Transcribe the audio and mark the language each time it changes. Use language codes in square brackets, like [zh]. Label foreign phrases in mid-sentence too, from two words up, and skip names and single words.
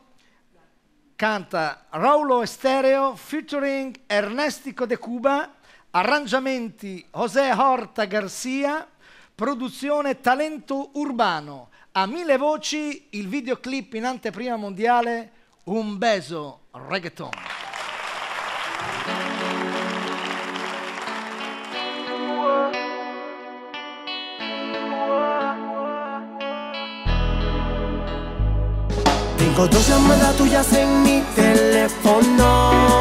[it] Canta Raulo Estéreo featuring Ernéstico de Cuba, arrangiamenti José Horta Garcia, produzione Talento Urbano. A 1000 voci il videoclip in anteprima mondiale Un Beso reggaeton. [es] Tengo 2 llamadas tuyas en mi teléfono.